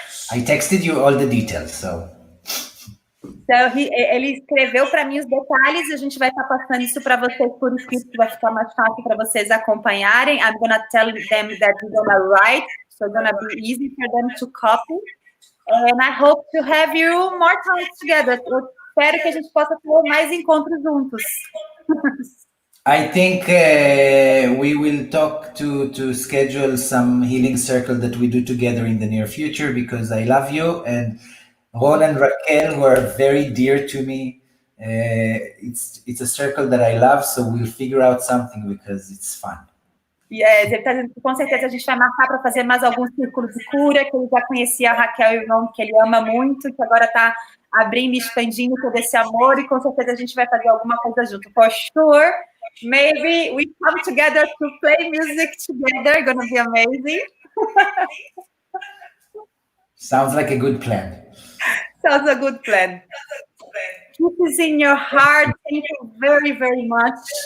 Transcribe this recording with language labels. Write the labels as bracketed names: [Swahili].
[English] I texted you all the details, so [Portuguese] ele escreveu para mim os detalhes, a gente vai estar passando isso para vocês por escrito, que vai ficar mais fácil para vocês acompanharem. [English] I'm gonna tell them that we're gonna write, so it's gonna be easy for them to copy. And I hope to have you more times together. [Portuguese] Eu espero que a gente possa ter mais encontros juntos. [English] I think we will talk to schedule some healing circle that we do together in the near future, because I love you, and Ron and Raquel, who are very dear to me. It's a circle that I love, so we'll figure out something because it's fun. [Portuguese] Yes, ele está dizendo que com certeza a gente vai marcar para fazer mais algum círculo de cura, que ele já conhecia a Raquel e o irmão, que ele ama muito, que agora está abrindo e expandindo todo esse amor, e com certeza a gente vai fazer alguma coisa junto. [English] For sure, maybe we come together to play music together, gonna be amazing. Sounds like a good plan. Sounds a good plan. Keep this in your heart. Thank you very, very much.